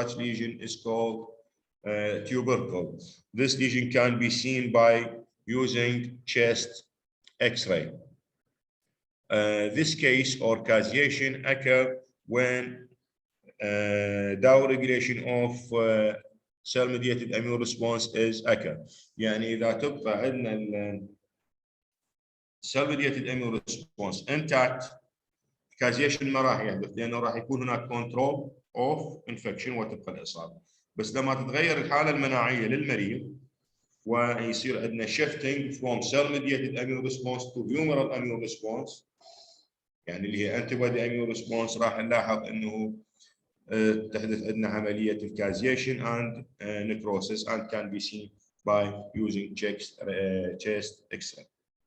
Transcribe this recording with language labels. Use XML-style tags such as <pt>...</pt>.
<en>Such lesion is called tubercle. This lesion can be seen by using chest X-ray. This case or caseation occur when down-regulation of cell-mediated immune response is occur.</en> <ar>يعني إذا تبقى عندنا</ar> <en>cell-mediated immune response intact, caseation</en> <ar>ما راح يحدث لأنه راح يكون هناك</ar> <en>control of infection</en> <ar>وتبقى الإصابة. بس لما تتغير الحالة المناعية للمريض ويصير عندنا</ar> <en>shifting from cell-mediated immune response to humoral immune response،</en> <ar>يعني اللي هي</ar> <en>antibody immune response،</en> <ar>راح نلاحظ انه تحدث عندنا عمليه الكازيشن</ar> <en>and necrosis and can be seen by using chest X-ray.</en>